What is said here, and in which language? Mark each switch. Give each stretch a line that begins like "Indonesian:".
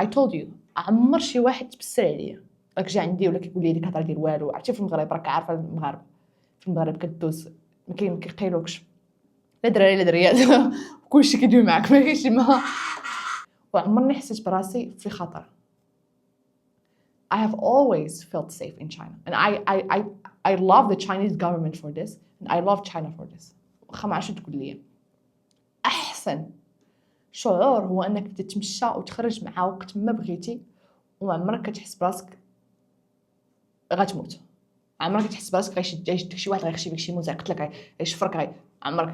English: I told you
Arabic: عمر شي واحد تبسل عليا راك جا عندي ولا كيقول لي ديك الهضره ديال والو. عرفتي في المغرب راك عارفه المغاربه في المغرب كدوز ما كيقيلوكش لا دراري لا دريات كلشي كيدوي معاك ما كاينش ما. وعمرني حسيت براسي في خطر.
English: I have always felt safe in China and I love the Chinese government for this and I love China for this.
Arabic: واخا ما عرفتش تقول لي احسن شعور هو انك تتمشى وتخرج مع وقت ما بغيتي وما عمرك كتحس براسك غتموت. عمرك كتحس براسك غيشدك شي واحد غيخشي بك شي موزع قلت لك غيشفرك عمرك.